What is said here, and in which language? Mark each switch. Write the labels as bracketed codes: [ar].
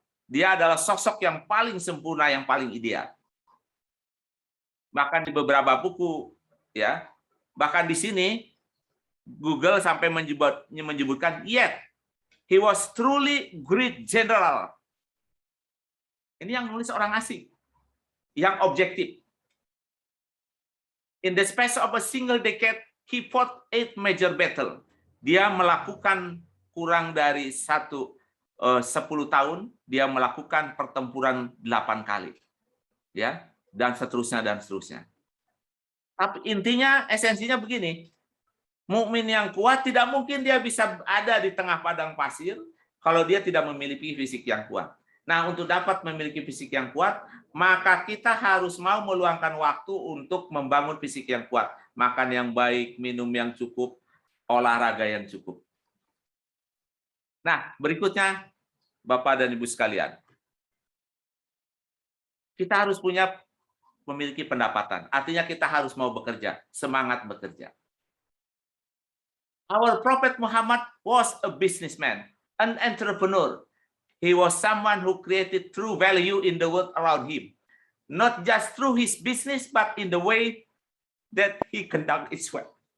[id] Dia adalah sosok yang paling sempurna, yang paling ideal. Bahkan di beberapa buku, ya, bahkan di sini Google sampai menyebutkan, [en] yet he was truly great general. [id] Ini yang nulis orang asing, yang objektif. [en] In the space of a single decade, he fought 8 major battle. [id] Dia melakukan kurang dari 10 tahun, dia melakukan pertempuran 8 kali. Ya, dan seterusnya dan seterusnya. Tapi intinya, esensinya begini. Mukmin yang kuat tidak mungkin dia bisa ada di tengah padang pasir kalau dia tidak memiliki fisik yang kuat. Nah, untuk dapat memiliki fisik yang kuat, maka kita harus mau meluangkan waktu untuk membangun fisik yang kuat. Makan yang baik, minum yang cukup, olahraga yang cukup. Nah, berikutnya, Bapak dan Ibu sekalian. Kita harus memiliki pendapatan. Artinya kita harus mau bekerja, semangat bekerja. [en] Our Prophet Muhammad was a businessman, an entrepreneur. He was someone who created true value in the world around him. Not just through his business, but in the way that he conduct his work.